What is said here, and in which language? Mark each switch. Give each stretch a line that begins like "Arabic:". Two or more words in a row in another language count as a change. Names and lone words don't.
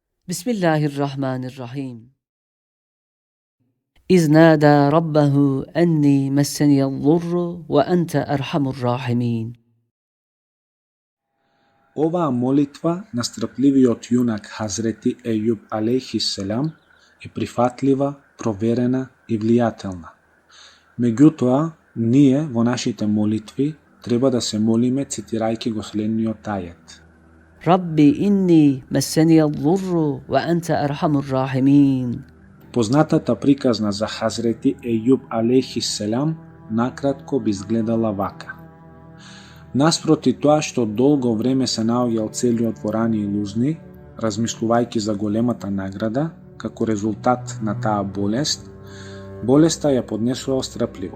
Arabic: Bismillahirrahmanirrahim. إذ نادى ربه أني مسني الضر وأنت أرحم الراحمين.
Macedonian: Оваа молитва на страпливиот јунак Хазрети Ејуб алейхиселам е прифатлива, проверена и влијателна. Меѓутоа, ние во нашите молитви треба да се молиме цитирајќи го следниот ајет.
Arabic: ربي إني مسني الضر وأنت أرحم الراحمين.
Macedonian: Познатата приказна за Хазрети Ејуб алейхиселам накратко би изгледала вака. Наспроти тоа што долго време се наоѓал целиот во рани и лузни, размислувајќи за големата награда, како резултат на таа болест, болеста ја поднесувал страпливо.